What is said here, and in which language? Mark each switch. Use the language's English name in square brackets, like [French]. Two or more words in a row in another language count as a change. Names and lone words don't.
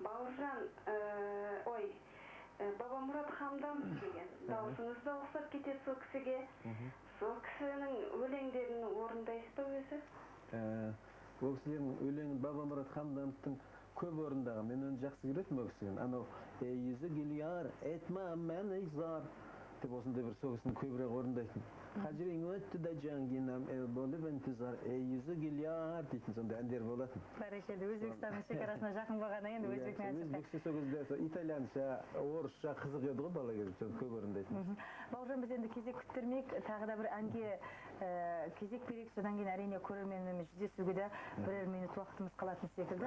[Kazakh] Бауыржан, ә, ой, ә, Бабамұрат Хамдам деген. Аха. Дауысыңыз да ұқсап кетеді сол кісіге. Мгм. Сол кісінің өлеңдерін орындайсыз ба өзі? Ә, ол кісілердің өлеңін Бабамұрат Хамдамовтың көп орындаған. Мен оны жақсы көретінмін ол кісіні. Анау, «Ей, [Uzbek] yüzü gül yar, etme meni zar» [Kazakh] деп, осындай бір сол кісіні көбірек орындайтын. [Uzbek] «Хажрың өтті де жангинам, ел болып інтізар, ей, yüzü gül yar» [Kazakh] дейтін сондай әндер болатын. Бәрекелді, Өзбекстанның шекарасына жақын болғаннан кейін Иә, өзбек әнін шырқайды. өзбекше, сол кезде сол итальянша, орысша қызық еді ғой бала кезде, соны көп орындайтын. Мгм. Бауыржан, біз енді кезек күттірмейік, тағы да бір әнге, ә, кезек берейік, содан кейін әрине көрерменіміз жүздесуге де бірер минут уақытымыз қалатын секілді.